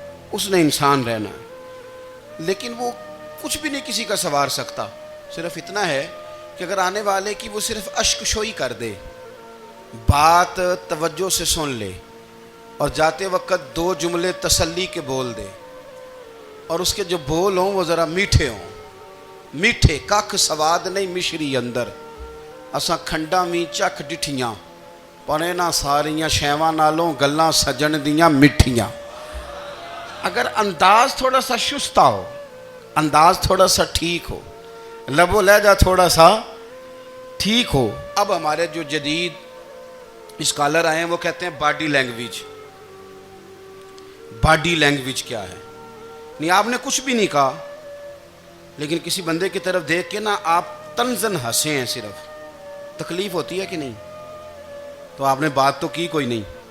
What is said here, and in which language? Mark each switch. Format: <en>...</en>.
<ur>اس نے انسان رہنا ہے، لیکن وہ کچھ بھی نہیں کسی کا سنوار سکتا. صرف اتنا ہے کہ اگر آنے والے کی وہ صرف اشک شوئی کر دے، بات توجہ سے سن لے اور جاتے وقت 2 جملے تسلی کے بول دے، اور اس کے جو بول ہوں وہ ذرا میٹھے ہوں.</ur> <pa>میٹھے ککھ سواد نہیں مشری اندر، اساں کھنڈاں وی چکھ ڈٹھیاں، پر انہاں ساریاں شیواں نالوں گلاں سجن دیاں مٹھیاں.</pa> <ur>اگر انداز تھوڑا سا شستہ ہو، انداز تھوڑا سا ٹھیک ہو، لب و لہجہ تھوڑا سا ٹھیک ہو. اب ہمارے جو جدید اسکالر آئے ہیں وہ کہتے ہیں باڈی لینگویج. باڈی لینگویج کیا ہے؟ نہیں، آپ نے کچھ بھی نہیں کہا، لیکن کسی بندے کی طرف دیکھ کے نا آپ تنزن ہنسے ہیں، صرف تکلیف ہوتی ہے کہ نہیں؟ تو آپ نے بات تو کی کوئی نہیں.</ur>